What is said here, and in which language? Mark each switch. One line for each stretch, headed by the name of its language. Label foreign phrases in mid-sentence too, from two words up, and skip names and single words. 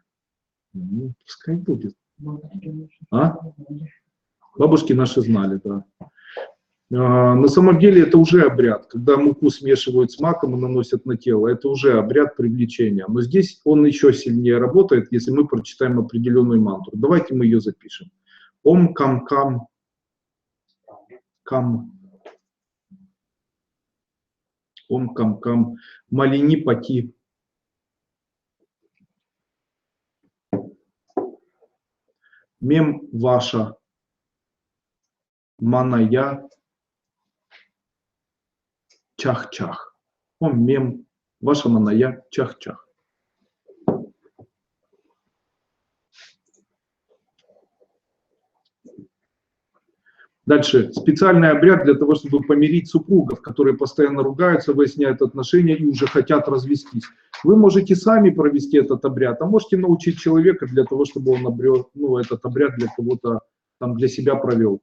Russian: Ну, пускай будет. Бабушки наши знали, да. На самом деле это уже обряд. Когда муку смешивают с маком и наносят на тело, это уже обряд привлечения. Но здесь он еще сильнее работает, если мы прочитаем определенную мантру. Давайте мы ее запишем.
Sanskrit: ॐ कं कं कं. ॐ कं कं. मालिनी पति। मम वश. मानय। चः चः. ॐ मम वश मानय। चः चः.
Russian: Дальше. Специальный обряд для того, чтобы помирить супругов, которые постоянно ругаются, выясняют отношения и уже хотят развестись. Вы можете сами провести этот обряд, а можете научить человека для того, чтобы он этот обряд для кого-то там для себя провел.